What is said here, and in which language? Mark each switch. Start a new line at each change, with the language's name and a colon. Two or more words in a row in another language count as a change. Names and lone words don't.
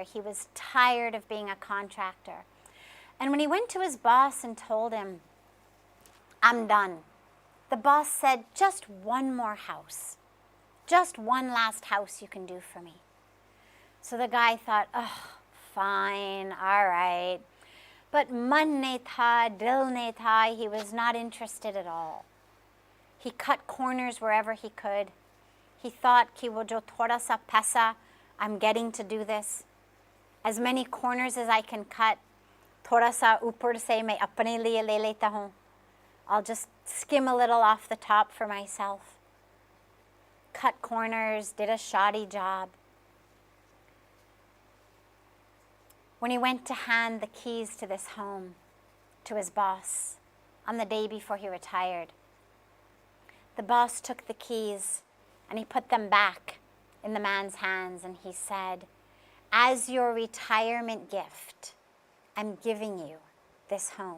English: He was tired of being a contractor. And when he went to his boss and told him, I'm done, the boss said, just one more house. Just one last house you can do for me. So the guy thought, oh, fine, all right. But
Hindi: मन नहीं था, दिल नहीं था,
English: he was not interested at all. He cut corners wherever he could. He thought,
Hindi: कि वो जो थोड़ा सा पैसा
English: I'm getting to do this, as many corners as I can cut,
Hindi: थोड़ा सा ऊपर से मैं अपने लिए ले लेता हूँ.
English: I'll just skim a little off the top for myself. Cut corners, did a shoddy job. When he went to hand the keys to this home to his boss on the day before he retired, the boss took the keys and he put them back in the man's hands and he said, "As your retirement gift, I'm giving you this home.